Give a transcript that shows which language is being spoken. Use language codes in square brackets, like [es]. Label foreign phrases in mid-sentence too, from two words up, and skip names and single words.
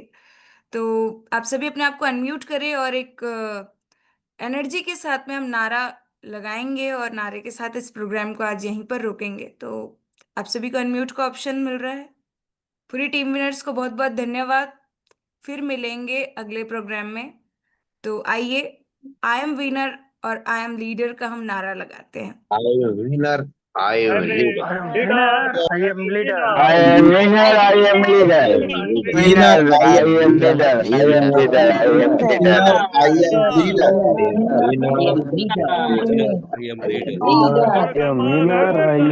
[hi] तो आप सभी अपने आप को अनम्यूट करें और एक एनर्जी के साथ में हम नारा लगाएंगे और नारे के साथ इस प्रोग्राम को आज यहीं पर रोकेंगे। तो आप सभी को अनम्यूट का ऑप्शन मिल रहा है। पूरी टीम विनर्स को बहुत बहुत धन्यवाद। फिर मिलेंगे अगले प्रोग्राम में। तो आइए, [en] I am winner [hi] और [en] I am leader [hi] का हम नारा लगाते हैं। [en] I am winner, I am leader. I am leader. I am winner, I am leader. Winner, I am leader. I am leader, I am leader. I am leader. Winner, I am leader. I am leader. I am winner, I am